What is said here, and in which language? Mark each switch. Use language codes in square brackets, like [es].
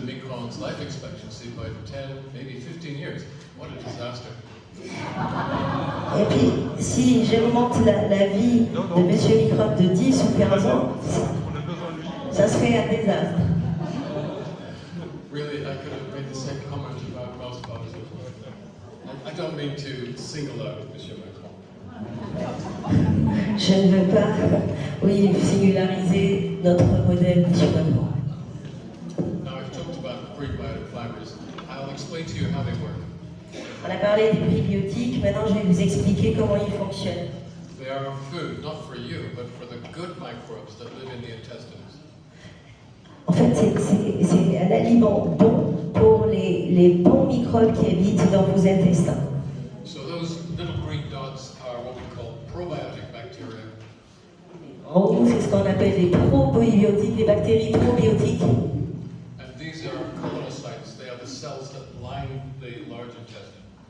[en] Micron's life expectancy by 10, maybe 15 years. What a disaster. [fr] Et puis, si j'augmente la vie de M. Micron de 10 ou 15 ans, ça serait un désastre. [en] Really, I could have made the same comment about most politicians. I don't mean to single out M. Macron. [fr] Je ne veux pas, singulariser notre modèle, M. Macron. [en] Now, I've talked about prebiotic fibers. I'll explain to you how they work. [fr] On a parlé des prébiotiques, maintenant je vais vous expliquer comment ils fonctionnent. [en] They are food, not for you, but for the good microbes that live in the intestines. [fr] En fait, c'est un aliment bon pour les bons microbes qui habitent dans vos intestins. [en] So those little green dots are what we call probiotic bacteria. [fr] En gros, c'est ce qu'on appelle les probiotiques, les bactéries probiotiques. [en] And these are colonocytes. They are the cells that line the large intestine.